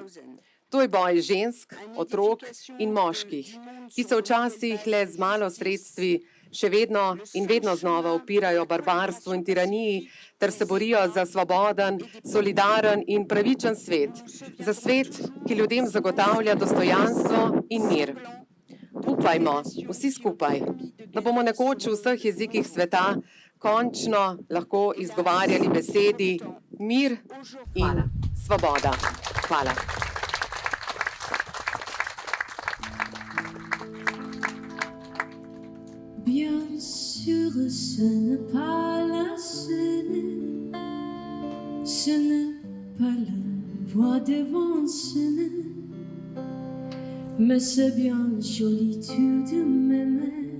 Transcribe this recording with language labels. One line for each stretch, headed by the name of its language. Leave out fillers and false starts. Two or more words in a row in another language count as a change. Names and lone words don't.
Slovenian: To je boj žensk, otrok in moških, ki se včasih le z malo sredstvi še vedno in vedno znova upirajo barbarstvu in tiraniji, ter se borijo za svoboden, solidaren in pravičen svet, za svet, ki ljudem zagotavlja dostojanstvo in mir. Upajmo, vsi skupaj, da bomo nekoč v vseh jezikih sveta končno lahko izgovarjali besedi mir in svoboda. Hvala.
French: Bien sûr, ce n'est pas la scène, ce n'est pas la voix devant scène, mais c'est bien joli tout de même.